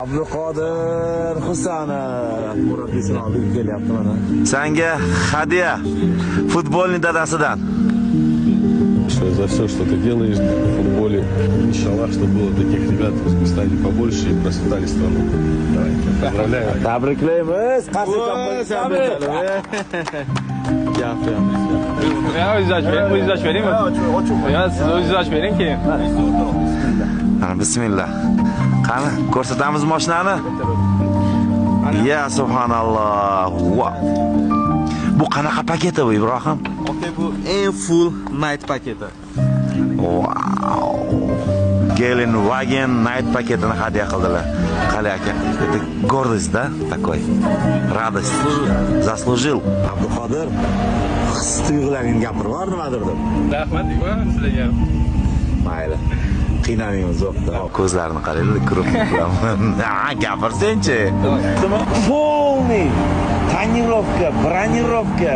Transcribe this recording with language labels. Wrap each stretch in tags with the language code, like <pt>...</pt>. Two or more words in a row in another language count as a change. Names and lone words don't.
<uz>Abduqodir Husanov murabbiysi olib kelyapti mana. Senga hadiya futbolning dadasidan.</uz> <ru>За все, что ты делаешь в футболе. Иншаллах, чтобы было таких ребят в Узбекистане побольше и процветали страну. Давай, поздравляю.</ru> <uz>Tabriklaymiz. O'zingiz beraymi? Yo, siz o'zingiz bering keyin. Bismillah. Qani, ko'rsatamiz mashinani.</uz> <ar>يا سبحان الله. Wow.</ar> <uz>Bu qanaqa paketi bu Ibrohim? Bu eng</uz> <en>full night</en> <uz>paketi. Wow. Gelen Wagen night paketini hadya qildilar. Qali aka,</uz> <ru>это гордость, да, такой. Радость. Заслужил.</ru> <uz>Abduqodir his-tuyg'ularingni gapirib bor nimadir deb. Rahmat deyman sizlarga. Mayli. Qiynamaymiz yo'qda. Ko'zlarini qaranglar, ko'rib qolaman. Gapirsen-chi.</uz> <ru>Полный tonirovka, bronировка,</ru>